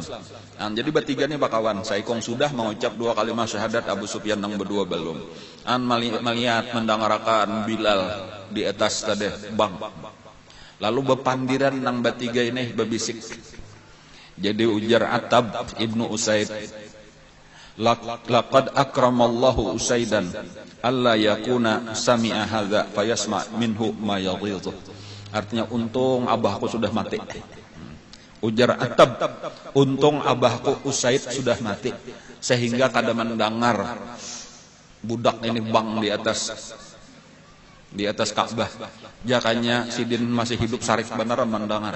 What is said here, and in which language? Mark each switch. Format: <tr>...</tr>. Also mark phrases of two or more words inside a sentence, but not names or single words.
<bjn>Nah, jadi bertiga ini bakawan. Saikong sudah mengucap 2 kalimat syahadat, Abu Sufyan nang berdua belum. Melihat mendengarkan Bilal di atas tadi bang. Lalu bepandiran nang bertiga ini berbisik. Jadi ujar</bjn> <ar>Attab ibnu Usaid, لقد أكرم الله أسيدا ألا يكون سمع هذا فيسمع منه ما يغيظ.</ar> <bjn>Artinya untung abahku sudah mati. Ujar Attab, untung abahku Usaid sudah mati sehingga kada mendengar budak ini bang di atas Ka'bah. Jakanya sidin masih hidup sarik benar mendengar.</bjn>